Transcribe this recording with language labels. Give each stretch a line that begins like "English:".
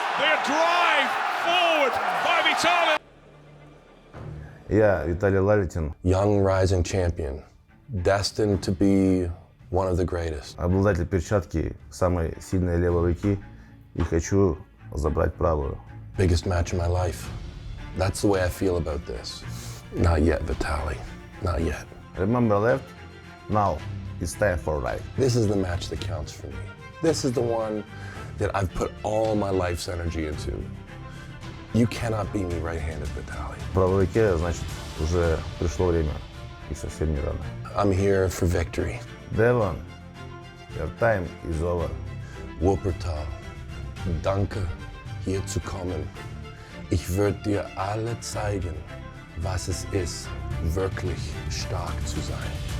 English: The drive forward by Vitaly.
Russian: Я Виталий Лалетин,
English: Young rising champion, destined to be one of the greatest.
Russian: обладатель перчатки самой сильной левой руки, и хочу забрать правую.
English: Biggest match of my life. That's the way I feel about this. Not yet, Vitaly. Not yet. Remember left? Now it's time for right. This is the match that counts for me. This is the one that I've put all my life's energy into. You cannot beat me right-handed, Vitaly.
Russian: В правой руке, значит, уже пришло время, и совсем не рано.
English: I'm here for victory. Devon, your time is over.
German: Wuppertal, danke, hier zu kommen. Ich würde dir alle zeigen, was es ist, wirklich stark zu sein.